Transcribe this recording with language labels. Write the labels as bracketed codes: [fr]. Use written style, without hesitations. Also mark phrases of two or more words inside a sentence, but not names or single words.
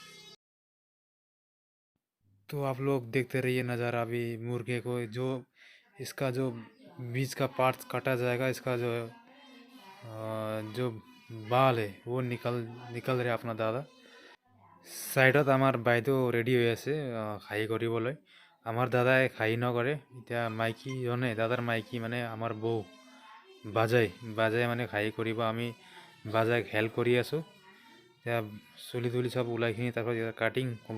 [hi] तो आप लोग देखते रहिए नज़ारा। अभी मुर्गे को जो इसका जो बीच का पार्ट काटा जाएगा, इसका जो बाल है वो निकल रहे अपना दादा। [as] চাইডত আমাৰ বাইদেউ ৰেডি হৈ আছে খাই কৰিবলৈ। আমাৰ দাদাই খাই নকৰে, এতিয়া মাইকীজনে দাদাৰ মাইকী মানে আমাৰ বৌ বাজাই মানে খাই কৰিব। আমি বাজাইক হেল্প কৰি আছোঁ। এতিয়া চুলি তুলি চব ওলাইখিনি তাৰপিছত এতিয়া কাটিং হ'ব।